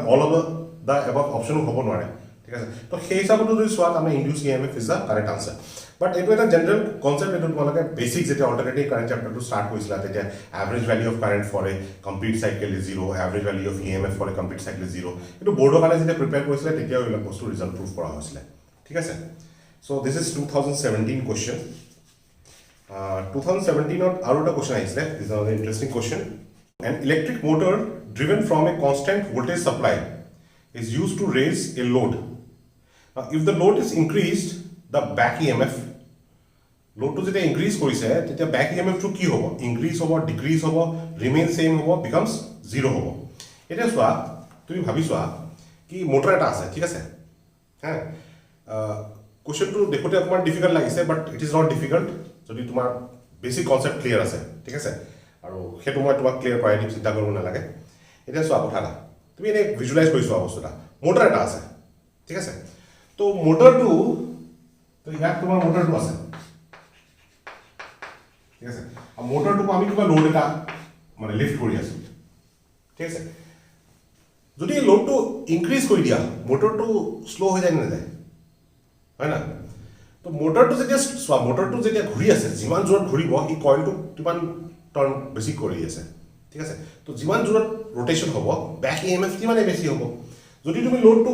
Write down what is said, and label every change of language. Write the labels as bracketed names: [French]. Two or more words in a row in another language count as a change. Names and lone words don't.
[English] all of the above option [Assamese] হ'ব নোৱাৰে ঠিক আছে তো সেই হিচাপতো যদি চোৱা তাৰমানে [English] induced EMF is the correct answer but [Assamese] এইটো এটা [English] general concept [Assamese] এইটো তোমালোকে বেসিক যেতিয়া [English] alternating current chapter start [Assamese] কৰিছিলা তেতিয়া [English] average value of current for a complete cycle is 0 average value of EMF for a complete cycle is 0 [Assamese] এইটো বোৰ্ডৰ কাৰণে যেতিয়া প্ৰিপেয়াৰ কৰিছিলে তেতিয়া এইবিলাক বস্তু [English] result proof [Assamese] কৰা হৈছিলে ঠিক আছে [English] so this is 2017 question 2017 [Assamese] ত আৰু এটা কোৱেশ্চন আহিছিলে [English] this is an interesting question an electric motor driven from a constant voltage supply is used to raise a load if the load is increased the back EMF load to [Assamese] যেতিয়া increase কৰিছে তেতিয়া [English] back EMF [Assamese] টো কি হ'ব increase হ'ব decrease হ'ব remain same হ'ব [English] becomes 0 [Assamese] হ'ব এটা চোৱা তুমি ভাবি চোৱা কি মোটৰ এটা আছে ঠিক আছে হ্যাঁ কোৱেশ্চনটো দেখোতে অকমান ডিফিকাল্ট লাগিছে [English] but it is not difficult [Assamese] যদি তোমাৰ [English] basic concept clear [Assamese] আছে ঠিক আছে আৰু হেতু মই তোমাক ক্লিয়াৰ কৰাই দিম চিন্তা কৰিব নালাগে এটা চোৱা কথাটা তুমি এনে ভিজুৱালাইজ কৰি চোৱা বস্তুটা মোটৰ এটা আছে ঠিক আছে তো মোটৰটো তো ইয়াত তোমাৰ মোটৰটো আছে ঠিক আছে আৰু মোটৰটো আমি কিবা লোড এটা মানে লিফট কৰি আছো ঠিক আছে যদি [English] load increase [Assamese] কৰি দিয়া মোটৰটো স্লো হৈ যায় না যায় হয় না তো মোটৰটো যেতিয়া চোৱা মোটৰটো যেতিয়া ঘূৰি আছে যিমান জোৰত ঘূৰিব ই কইলটো কিমান টাৰ্ন বেছি কৰি আছে ঠিক আছে তো যিমান জোৰত ৰোটেশন হ'ব [English] back EMF [Assamese] কিমানে বেছি হ'ব যদি তুমি লোডটো